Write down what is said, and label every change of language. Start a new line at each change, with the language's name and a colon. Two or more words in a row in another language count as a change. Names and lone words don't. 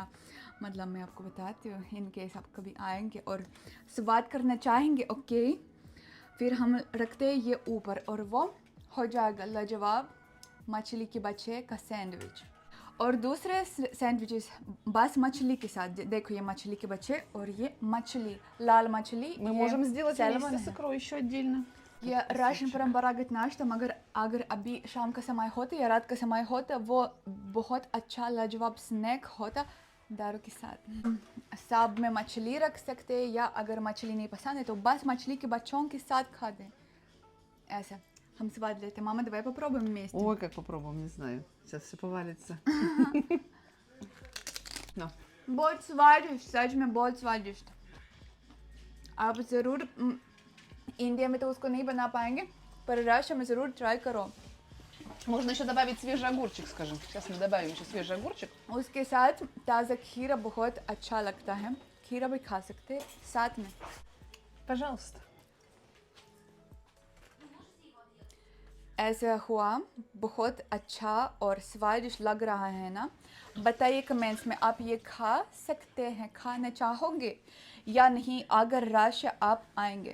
Hindi: मतलब मैं आपको बताती हूँ,
English: in case
Hindi: आप कभी आएंगे और स्वाद करना चाहेंगे, ओके। फिर हम रखते हैं ये ऊपर, और वो हो जाएगा लाजवाब मछली के बच्चे का सैंडविच। और दूसरे सैंडविचेस बस मछली के साथ, देखो ये मछली के बच्चे और ये मछली, लाल मछली।
Russian: Мы можем сделать вместе с икрой еще отдельно.
Hindi: ये राशन परंपरागत नाश्ता, मगर अगर अभी शाम का समय होता या रात का समय होता, वो बहुत अच्छा लाजवाब स्नैक होता दारू के साथ। सब में मछली रख सकते, या अगर मछली नहीं पसंद है तो बस मछली के बच्चों के साथ खा दें। ऐसा हम स्वाद लेते।
Russian: Мама, давай попробуем вместе. Ой, как попробуем, не знаю. Сейчас все повалится.
English: No.
Hindi: बहुत स्वादिष्ट, सच में बहुत स्वादिष्ट। आप ज़रूर, इंडिया में तो उसको नहीं बना पाएंगे, पर राशन में ज़रूर ट्राई करो।
Russian: Можно еще добавить свежий огурчик, скажем. Сейчас мы добавим еще свежий огурчик.
Hindi: उसके साथ ताज़ा खीरा बहुत अच्छा लगता है, खीरा भी खा सकते हैं साथ में।
Russian: Пожалуйста.
Hindi: ऐसा हुआ, बहुत अच्छा और स्वादिष्ट लग रहा है ना? बताइए कमेंट्स में, आप ये खा सकते हैं, खाना चाहोगे या नहीं अगर राशन आप आएंगे।